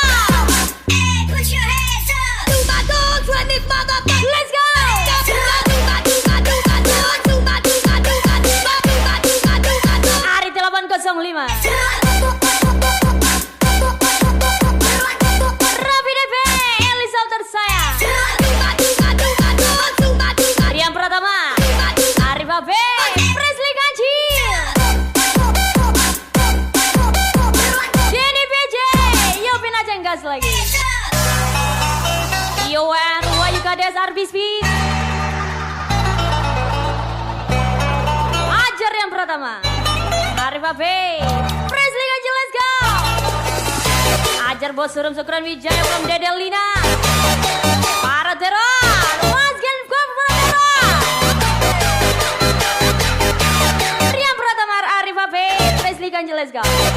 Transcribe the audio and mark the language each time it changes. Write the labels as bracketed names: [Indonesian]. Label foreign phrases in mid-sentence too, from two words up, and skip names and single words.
[English] Let's go. Ari 805, Rafi DB, Elisa tersayang, Rian Pratama, Arif Abe, Presley Kancil, Denny BJ, Yopin Aceh [Indonesian] gas lagi, [English] Yowan, Wahyu Kades, Arbis V, Ajar Rian Pratama, Arif Abe, Presley Kancil, let's go. Ajar Bos Surum Sukron Wijaya from Dede Lina, para teror, Mas Gen Paradero, Rian Pratama, Arif Abe, Presley Kancil, let's go.